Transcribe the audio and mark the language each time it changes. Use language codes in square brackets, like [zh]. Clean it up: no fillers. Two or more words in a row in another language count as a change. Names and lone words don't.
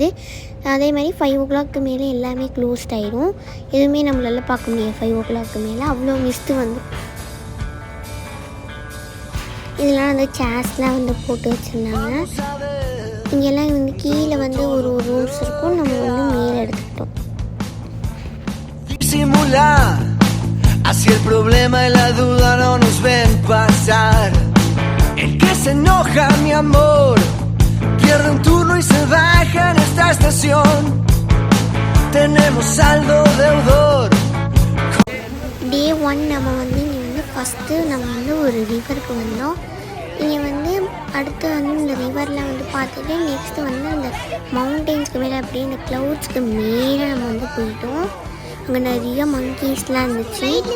[ta] அதே மாதிரி 5 o'clock மேலே எல்லாமே க்ளோஸ்ட் ஆகிடும். எதுவுமே நம்மளால பார்க்க முடியாது 5 o'clock மேலே, அவ்வளோ மிஸ்ட்டு வந்து. இதெல்லாம் வந்து சேர்ஸ்லாம் வந்து போட்டு வச்சுருந்தாங்க. இங்கெல்லாம் வந்து கீழே வந்து ஒரு ரூம்ஸ் இருக்கும், நம்ம வந்து மேலே எடுத்துக்கிட்டோம். [es] Así el problema y la duda no nos ven pasar. El que se enoja, mi amor, pierde un turno y se baja en esta estación. Tenemos saldo deudor. [ta] Day 1 நம்ம வந்து இங்கே வந்து ஃபஸ்ட்டு நம்ம வந்து ஒரு ரிவருக்கு வந்தோம். இங்கே வந்து அடுத்து வந்து இந்த ரிவரில் வந்து பார்த்துட்டு நெக்ஸ்ட்டு வந்து அந்த மவுண்டெயின்ஸ்க்கு மேலே அப்படியே இந்த க்ளவுட்ஸ்க்கு மேலே நம்ம வந்து போயிட்டோம். அங்கே நிறைய மங்கீஸ்லாம் இருந்துச்சு.